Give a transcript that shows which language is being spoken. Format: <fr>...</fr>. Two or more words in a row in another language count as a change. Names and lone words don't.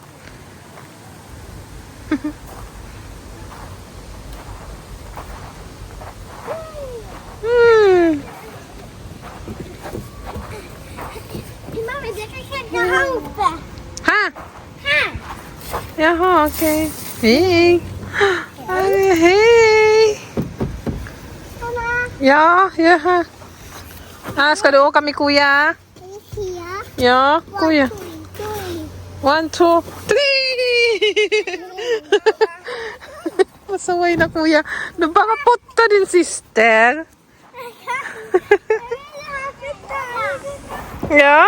<sv>Mamma, jag kan känna här uppe. Ha! Här! Jaha, okej. Hej! Ay, hej! Mamma, Ja, ja. Ska du åka med Kuya? Ja, Kuya. 1, 2, 3!</sv> <tl>Masaway na Kuya. Baka putta din sister.</tl> <sv>Ja?</sv>